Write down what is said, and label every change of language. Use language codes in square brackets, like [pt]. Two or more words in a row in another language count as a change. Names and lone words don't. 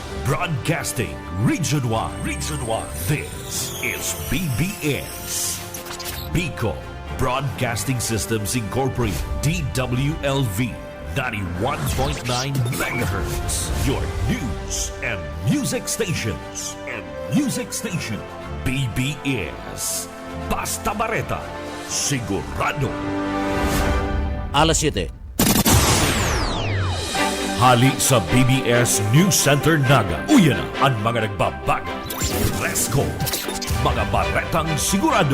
[en] Broadcasting Region 1. Region 1. This is BBS. Bicol Broadcasting Systems Incorporated. DWLV 91.9 MHz. Your news and music stations. [bik] BBS. Basta Bareta. Sigurado. Alas 7. Hali sa BBS News Center Naga. Uyan na ang mga nagbabago. Presko. Mga baretang sigurado.